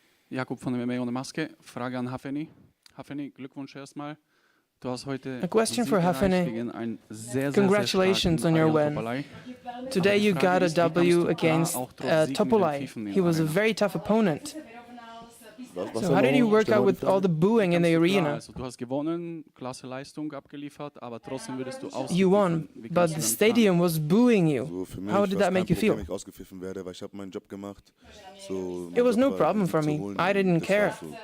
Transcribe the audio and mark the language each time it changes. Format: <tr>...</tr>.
<de>Jakub von der MMA ohne Maske. Frage an Hafeni. Hafeni, Glückwunsch erstmal. Du hast heute</de> <en>A question for Hafeni. Congratulations on your win. Today you got a W against Topolai. He was a very tough opponent. So how did you work out with all the booing in the arena?</en> <de>Du hast gewonnen, klasse Leistung abgeliefert, aber trotzdem würdest du</de> <en>You won, but the stadium was booing you. How did that make you feel? It was no problem for me. I didn't care.</en>